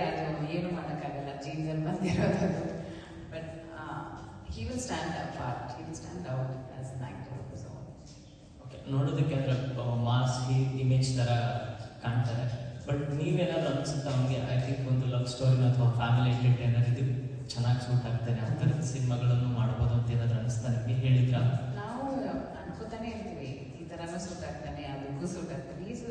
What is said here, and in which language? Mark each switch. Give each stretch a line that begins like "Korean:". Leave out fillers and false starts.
Kannada: ಅದು ಏನು ಮಾಡೋಕ್ಕಾಗಲ್ಲ, ಜೀನ್ಸಲ್ಲಿ ಬಂದಿರೋದು.
English: But he will stand apart, he will stand out as an actor of his own.
Kannada: Okay, ನೋಡೋದಕ್ಕೆ ಅಂದರೆ ಮಾಸ್ ಇಮೇಜ್ ಥರ ಕಾಣ್ತಾರೆ. ಬಟ್ ನೀವೇನಾದ್ರು ಅನಿಸುತ್ತಾ ಅವನಿಗೆ ಐ ಥಿಂಕ್ ಒಂದು ಲವ್ ಸ್ಟೋರಿನ ಅಥವಾ ಫ್ಯಾಮಿಲಿ ಎಂಟರ್ಟೈನರ್ ಇದು ಚೆನ್ನಾಗಿ ಸೂಟ್ ಆಗ್ತಾನೆ, ಆ ಥರದ ಸಿನಿಮಾಗಳನ್ನು ಮಾಡ್ಬೋದು ಅಂತ ಏನಾದರೂ ಅನಿಸ್ತಾ ನಿಮಗೆ? ಹೇಳಿದ್ರ? ನಾವು ಅನ್ಕೋತಾನೆ ಇರ್ತೀವಿ ಈ ಥರನೂ ಸೂಟ್ ಆಗ್ತಾನೆ, ಅದಕ್ಕೂ ಸೂಟ್ ಆಗ್ತಾನೆ.